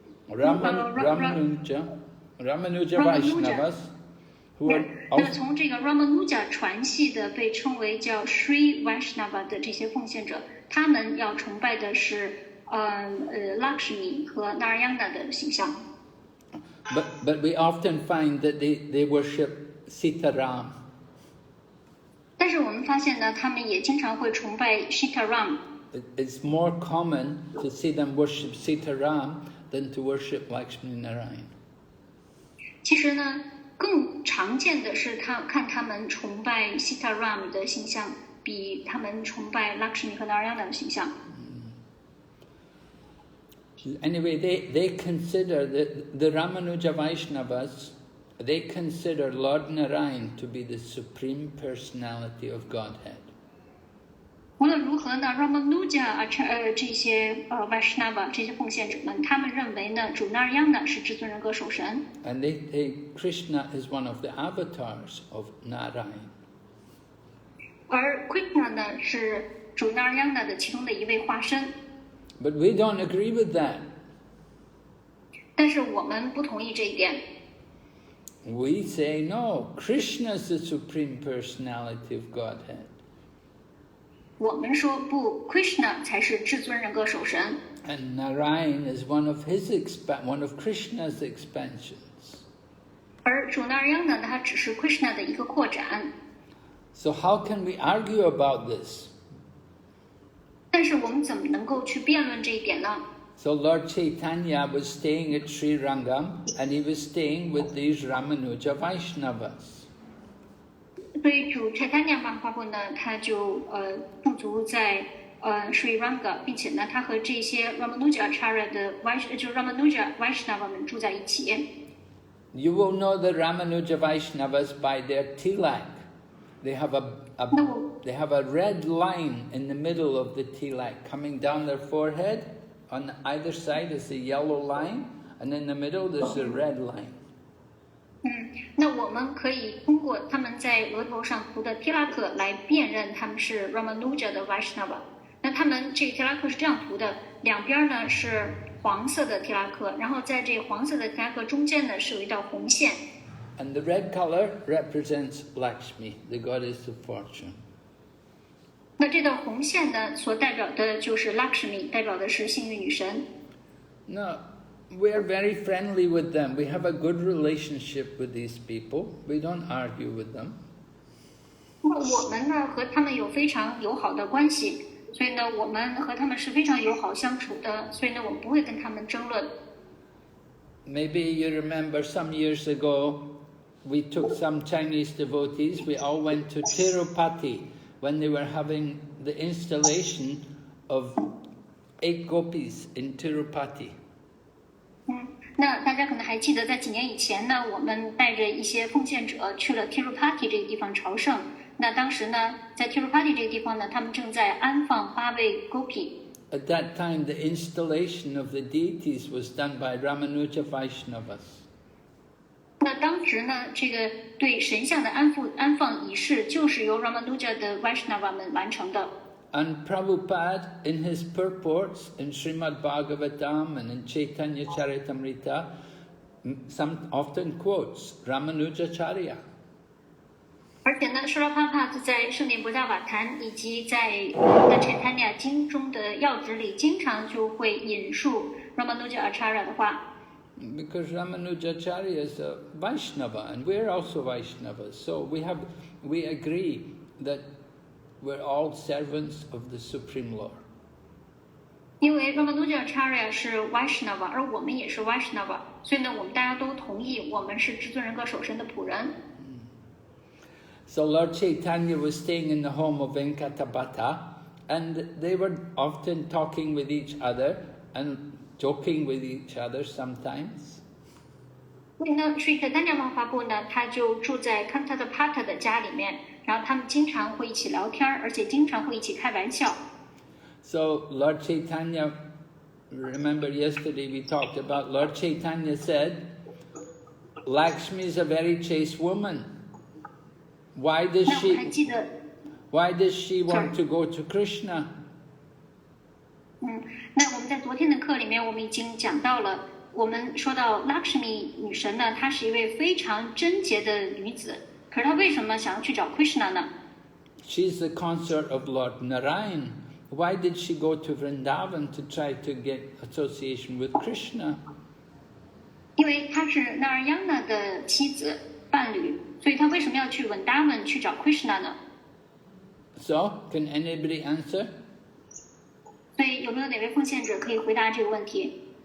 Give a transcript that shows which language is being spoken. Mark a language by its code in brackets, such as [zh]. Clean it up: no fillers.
[en] Ramanuja Vaishnavas, who are [zh] 那从这个 Ramanuja 传系的被称为叫 Sri Vaishnava 的这些奉献者，他们要崇拜的是Lakshmi 和 Narayana 的形象。 [en] But we often find that they worship Sitaram. [zh] 但是我们发现呢，他们也经常会崇拜 Sitaram。 [en] It's more common to see them worship Sitaram than to worship Lakshmi Narayan. [zh] 其实呢，更常见的是看他们崇拜 Sitaram 的形象，比他们崇拜 Lakshmi 和 Narayana 的形象。 [en] Anyway, they consider the Ramanuja Vaishnavas, they consider Lord Narayan to be the supreme personality of Godhead. [zh] 无论如何呢 ，Ramanuja 这些Vaishnava 这些奉献者们，他们认为呢，主 Narayana 是至尊人格守神。 [en] And Krishna is one of the avatars of Narayan. [zh] 而 Krishna 呢是主 Narayana 的其中的一位化身。 [en] But we don't agree with that. [zh] 但是我们不同意这一点。 [en] We say no, Krishna is the supreme personality of Godhead. [zh] 我们说不 ，Krishna 才是至尊人格守神。 [en] And Narayan is one of Krishna's expansions. [zh] 而主 Narayana 呢，它只是 Krishna 的一个扩展。 [en] So how can we argue about this? [zh] 但是我们怎么能够去辩论这一点呢？ [en] So Lord Chaitanya was staying at Sri Rangam, and he was staying with these Ramanuja Vaishnavas. [zh] 所以主 Chaitanya Mahaprabhu 呢，他就驻足在Sri Ranga， 并且呢，他和这些 Ramanuja Acharya 的就是 Ramanuja Vaishnava 们住在一起。 [en] You will know the Ramanuja Vaishnavas by their tilak. They have a red line in the middle of the tilak coming down their forehead. On either side is a yellow line, and in the middle there's a red line. [zh] 那我们可以通过他们在额头上涂的 tilak 来辨认他们是 Ramanuja 的 Vaishnava。那他们这个 tilak 是这样涂的，两边呢是黄色的 tilak， 然后在这黄色的 tilak 中间呢是有一道红线。 [en] And the red color represents Lakshmi, the goddess of fortune. [zh] 那这道红线呢，所代表的就是 Lakshmi， 代表的是幸运女神。 [en] No, we are very friendly with them. We have a good relationship with these people. We don't argue with them. [zh] 那我们呢和他们有非常友好的关系，所以呢我们和他们是非常友好相处的，所以呢我们不会跟他们争论。 [en] Maybe you remember some years ago, we took some Chinese devotees. We all went to Tirupati when they were having the installation of 8 gopis in Tirupati. [zh] 那大家可能还记得，在几年以前呢，我们带着一些奉献者去了 Tirupati 这个地方朝圣。那当时呢，在 Tirupati 这个地方呢，他们正在安放8位 gopi。 [en] At that time, the installation of the deities was done by Ramanuja Vaishnavas. [zh] 那当时呢，这个对神像的安放仪式，就是由 Ramanuja 的 Vaishnava 们完成的。 [en] And Prabhupada, in his purports in Srimad Bhagavatam and in Caitanya Caritamrta, often quotes Ramanujacharya. [zh] 而且呢，Srila Prabhupada在圣典博伽瓦坛以及在的 Chaitanya 经中的要旨里，经常就会引述 Ramanuja Acharya 的话。 [en] Because Ramanujacharya is a Vaishnava, and we're also Vaishnavas, so we agree that we're all servants of the Supreme Lord. [zh] 因为 Ramanuja Acharya 是 Vaishnava， 而我们也是 Vaishnava， 所以呢，我们大家都同意，我们是至尊人格守神的仆人。 [en] So Lord Chaitanya was staying in the home of Venkatabhata, and they were often talking with each other and joking with each other sometimes. [zh] 所以呢 Sri Chaitanya Mahaprabhu 呢，他就住在 Venkatabhata 的家里面，然后他们经常会一起聊天，而且经常会一起开玩笑。 [en] So Lord Chaitanya, remember yesterday we talked about Lord Chaitanya said, Lakshmi is a very chaste woman. Why does [zh] 那我们还记得， [en] she want to go to Krishna? [zh] 那我们在昨天的课里面，我们已经讲到了，我们说到 Lakshmi 女神呢，她是一位非常贞洁的女子，可是她为什么想要去找 Krishna 呢？ [en] She's the consort of Lord Narayan. Why did she go to Vrindavan to try to get association with Krishna? [zh] 因为她是 Narayana 的妻子伴侣，所以她为什么要去 Vrindavan 去找 Krishna 呢？ [en] So, can anybody answer? [zh] 所以有没有哪位奉献者可以回答这个问题？